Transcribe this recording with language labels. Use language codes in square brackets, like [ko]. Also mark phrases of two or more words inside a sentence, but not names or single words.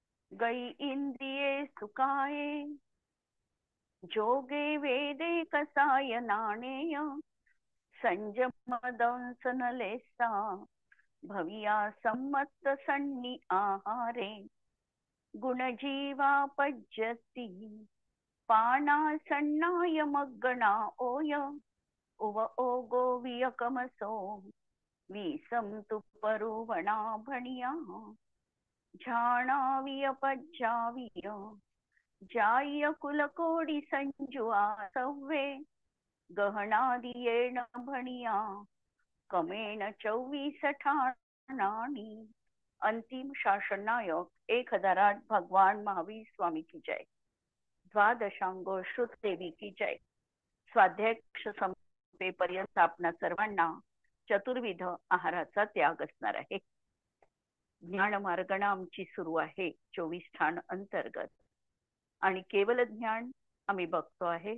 [pra] गई इंद्रिये सुखाये, जोगे वेदे कसाय नाणेय, संयम दंसन लेसा, भविया सम्मत सन्नी आहारे, गुणजीवा पज्यती, पाना सन्नाय मग्गणा ओय, उव ओगो वियकमसो, विसम तुपरुवणा भणिया, झाणाविय पज्जाविय, जाय कुलकोडी संजुआ सव्वे, गहनादियेण भणिया, कमेण 24 ठाणानी. [hi] अंतिम शासन नायक 1008 भगवान महावीर स्वामी की जय. द्वादशांगो श्रुत देवी की जय. [mr] स्वाध्याय संपेपर्यंत आपणा सर्वांना चतुर्विध आहाराचा त्याग असणार आहे. ज्ञान मार्गणा आमची सुरू आहे 24 ठाण अंतर्गत, आणि केवल ज्ञान आम्ही बघतो आहे.